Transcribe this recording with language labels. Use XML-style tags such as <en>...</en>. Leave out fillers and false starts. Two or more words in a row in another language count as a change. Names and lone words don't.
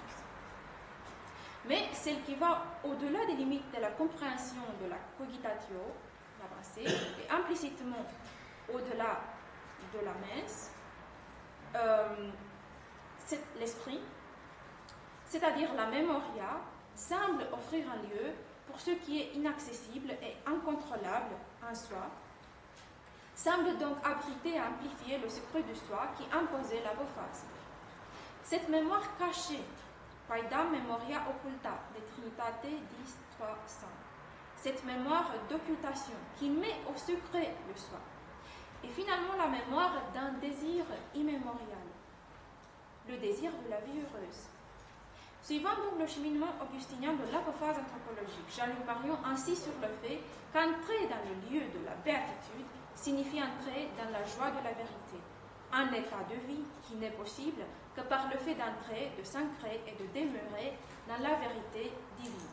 <fr>Mais celle qui va au-delà des limites de la compréhension de la cogitatio, la pensée, et implicitement au-delà de la mens, l'esprit, c'est-à-dire la memoria, semble offrir un lieu pour ce qui est inaccessible et incontrôlable en soi, semble donc abriter et amplifier le secret du soi qui imposait l'apophase. Cette mémoire cachée,</fr> <la>Paidam memoria occulta, de Trinitate 10, 3, 5. Cette mémoire d'occultation qui met au secret le soi. Et finalement la mémoire d'un désir immémorial, le désir de la vie heureuse. Suivant donc le cheminement augustinien de l'apophase anthropologique, Jean-Luc Marion insiste sur le fait qu'entrer dans le lieu de la béatitude signifie entrer dans la joie de la vérité, un état de vie qui n'est possible que par le fait d'entrer, de s'ancrer et de demeurer dans la vérité divine.</la>